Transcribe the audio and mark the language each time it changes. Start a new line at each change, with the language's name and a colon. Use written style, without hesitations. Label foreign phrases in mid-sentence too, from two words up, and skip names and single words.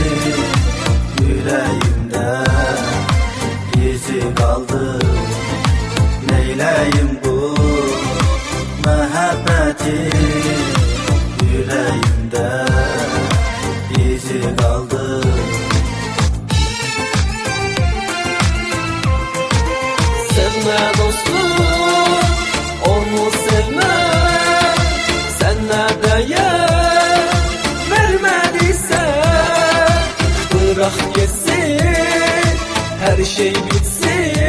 Azerbaijani: Ürəyimdə izi qaldı. Neyləyim bu məhəbbəti? Ürəyimdə izi qaldı.
Turkish: Sevme dostum, onu sevme. Sen ne değer vermediyse bırak gitsin, her şey bitsin.